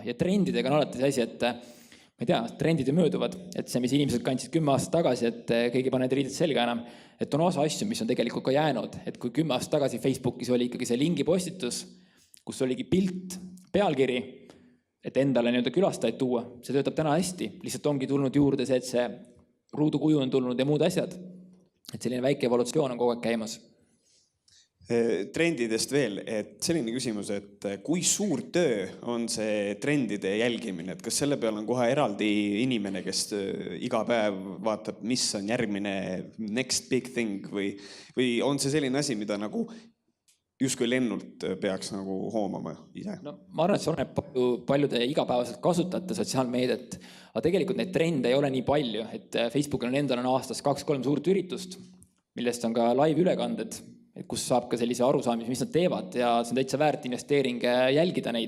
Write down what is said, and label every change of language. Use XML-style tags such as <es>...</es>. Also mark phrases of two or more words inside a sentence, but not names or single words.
<et>Ja trendidega on alati see asi, et ma ei tea, trendid ju mööduvad, et see, mis inimesed kandsid 10 aastat tagasi, et keegi ei pane riided selga enam, et on osa asju, mis on tegelikult ka jäänud, et kui 10 aastat tagasi Facebookis oli ikkagi see lingi postitus, kus oligi pilt, pealkiri, et endale nii-öelda külastajaid tuua, see töötab täna hästi, lihtsalt ongi tulnud juurde see, et see ruudukuju on tulnud ja muud asjad, et selline väike evolutsioon on kogu aeg käimas. Trendidest veel, et selline küsimus, et kui suur töö on see trendide jälgimine, et kas selle peal on kohe eraldi inimene, kes iga päev vaatab, mis on järgmine</et> <en>next big thing</en> <et>või on see selline asi, mida nagu justkui lennult peaks nagu hoomama ise? No, ma arvan, et see oleneb paljude igapäevaselt kasutajate sotsiaalmeediat, aga tegelikult neid trende ei ole nii palju, et Facebookil on endal aastas 2-3 suurt üritust, millest on ka live ülekanded, kus saab ka sellise arusaamise, mis nad teevad ja see on täitsa väärt investeering jälgida neid.</et>